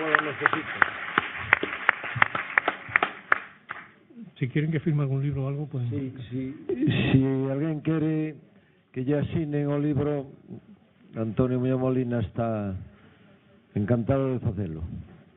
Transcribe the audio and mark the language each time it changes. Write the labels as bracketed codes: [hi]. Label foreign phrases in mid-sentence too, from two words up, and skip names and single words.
[es] necesito. Si quieren que firme algún libro o algo, pues... Sí, [gl] si alguén quere que lle asinen o libro, Antonio Muñoz Molina está encantado de facelo.